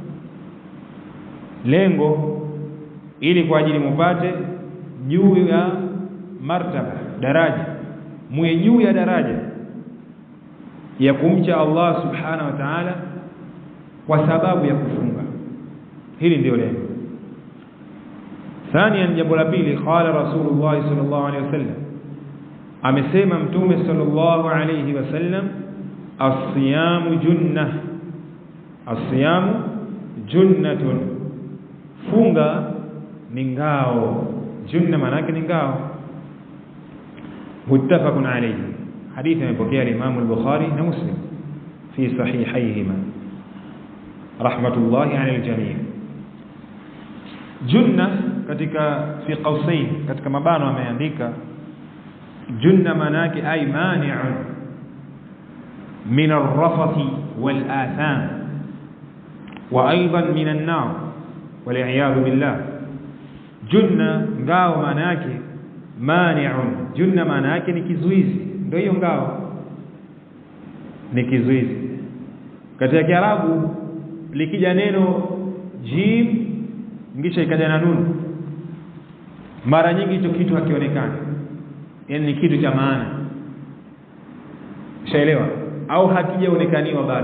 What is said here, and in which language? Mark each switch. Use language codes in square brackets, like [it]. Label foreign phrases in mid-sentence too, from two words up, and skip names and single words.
[sw] Lengo ili kwa ajili mupate juu ya martaba, daraja, muwe juu ya daraja ya kumcha Allah [ar] سبحانه وتعالى [sw] kwa sababu ya kufunga. Hili ndio lengo. Thania, jambo la pili, [ar] قال رسول الله صلى الله عليه وسلم, [sw] amesema Mtume [ar] صلى الله عليه وسلم, الصيام جنة، الصيام جنة, [sw] funga ni ngao. Junna maana yake ni ngao. [ar] متفق عليه, [sw] hadithi imepokea Imam al-Bukhari na Muslim [ar] في صحيحيهما رحمة الله على الجميع'. Junna katika في قوسين, [sw] katika mabano ameandika junna maana yake [ar] أي مانع من الرفث والآثام وأيضا من النار والعياذ بالله. [sw] Junna ngao maana yake mani'un, junna maana yake ni kizuizi, ndio hiyo ngao ni kizuizi. Katika Kiarabu likija neno jim ngisha ikaja na nun, mara nyingi hicho kitu hakionekani, yani ni kitu cha maana, ushaelewa, au hakijaonekaniwa bado.